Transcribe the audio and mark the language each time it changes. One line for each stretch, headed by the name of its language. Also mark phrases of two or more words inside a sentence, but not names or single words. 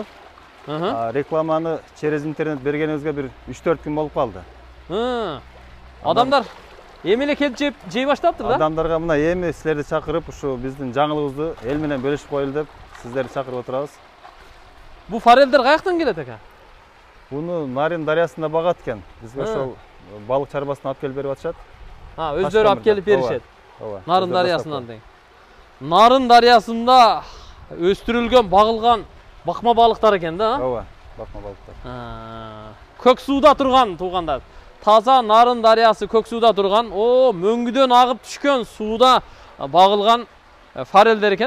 Kyrgyz: Рекламаны
Russian: через интернет
Kyrgyz: бергенибизге бир 3-4 күн болуп калды. Адамдар эми эле келип жей баштаптыр да? Адамдарга мына эми силерди чакырып, ушу биздин жаңылыгыбызды эл менен бөлүшүп коелу деп сиздерди чакырып отурабыз. Бу форелдер каяктан келет экен? Буну Нарын дарыясында багат экен. Бизге ошол балык чарбасына алып келип берип атышат. Ха, өздөрү алып келип беришет. Ооба. Нарын дарыясынан deyin. Нарын дарыясында өстүрүлгөн, багылган бакма балыктар экен да? Ооба, бакма балыктар. Көк сууда турган туугандар. Таза Нарын дарыясы көк сууда турган, мөңгүдөн агып түшкөн сууда багылган форелдер экен.